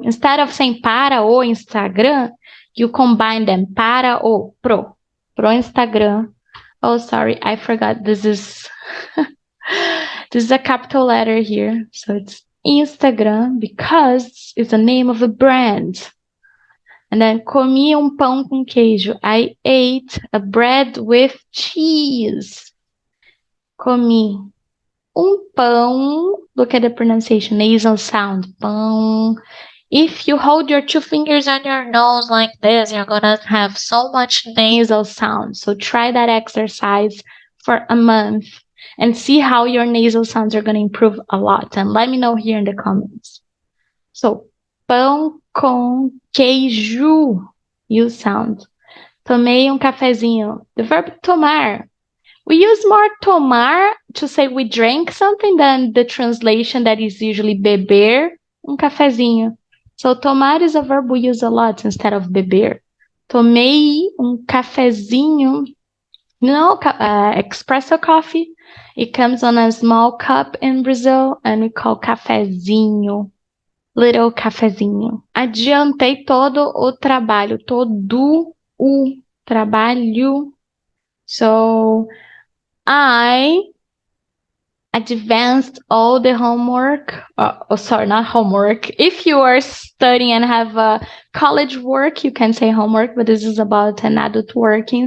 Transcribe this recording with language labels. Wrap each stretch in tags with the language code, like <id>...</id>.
<en>Instead of saying</en> <pt>para o</pt> <en>Instagram, you combine them.</en> <pt>Para o pro.</pt> <en>Pro Instagram. Oh, sorry, I forgot. This is a capital letter here. So it's Instagram because it's the name of a brand. And then</en> <pt>comi pão com queijo.</pt> <en>I ate a bread with cheese.</en> <pt>Comi pão.</pt> <en>Look at the pronunciation, nasal sound. Pão. If you hold your 2 fingers on your nose like this, you're gonna have so much nasal sound. So try that exercise for a month and see how your nasal sounds are gonna improve a lot. And let me know here in the comments. So,</en> <pt>pão com queijo.</pt> <en>You sound.</en> <pt>Tomei cafezinho.</pt> <en>The verb tomar. We use more tomar to say we drank something than the translation that is usually</en> <pt>beber cafezinho.</pt> <en>So tomar is a verb we use a lot instead of beber.</en> <pt>Tomei cafezinho.</pt> <en>Espresso coffee. It comes on a small cup in Brazil and we call cafezinho. Little cafezinho.</en> <pt>Adiantei todo o trabalho. Todo o trabalho.</pt> <en>So, I advanced all the homework. Sorry, not homework. If you are studying and have a college work, you can say homework, but this is about an adult working.</en>